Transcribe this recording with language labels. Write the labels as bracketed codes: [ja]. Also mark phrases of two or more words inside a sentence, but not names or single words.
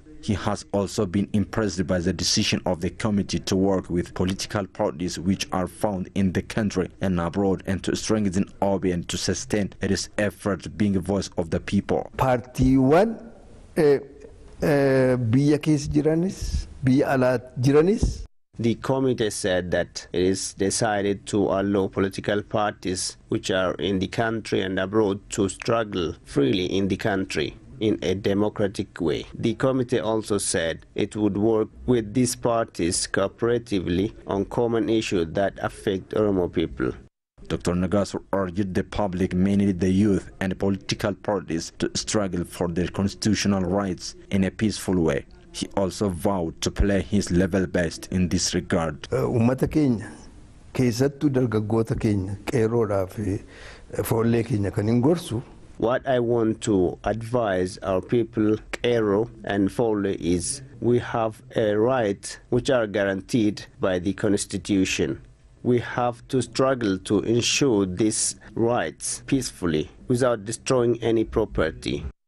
[en] He has also been impressed by the decision of the committee to work with political parties which are found in the country and abroad, and to strengthen OBN to sustain its effort being a voice of the people. Party one, [om] biya kees jiranis, biya alaat jiranis. [en] The committee said that it is decided to allow political parties which are in the country and abroad to struggle freely in the country in a democratic way. The committee also said it would work with these parties cooperatively on common issues that affect Oromo people. Dr. Negaso urged the public, mainly the youth and political parties, to struggle for their constitutional rights in a peaceful way. He also vowed to play his level best in this regard. [om] Ummata keenya keessattuu dargaggoota keenya qeerroodhaa fi foollee keenya kan hin gorsu [en] What I want to advise our people, Qeerroo and Folle, is we have a right which are guaranteed by the Constitution. We have to struggle to ensure these rights peacefully without destroying any property.